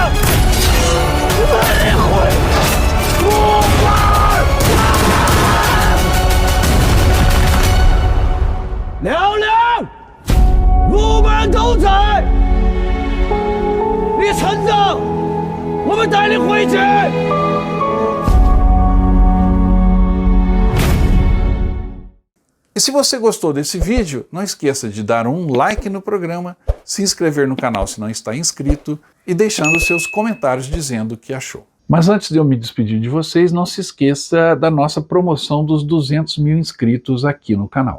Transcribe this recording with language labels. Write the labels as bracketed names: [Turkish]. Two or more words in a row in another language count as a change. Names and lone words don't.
[Chinese] 你会不玩？亮亮，我们都在，你撑着，我们带你回去。 [Portuguese] E se você gostou desse vídeo, não esqueça de dar um like no programa, se inscrever no canal se não está inscrito e deixando seus comentários dizendo o que achou. Mas antes de eu me despedir de vocês, não se esqueça da nossa promoção dos 200 mil inscritos aqui no canal.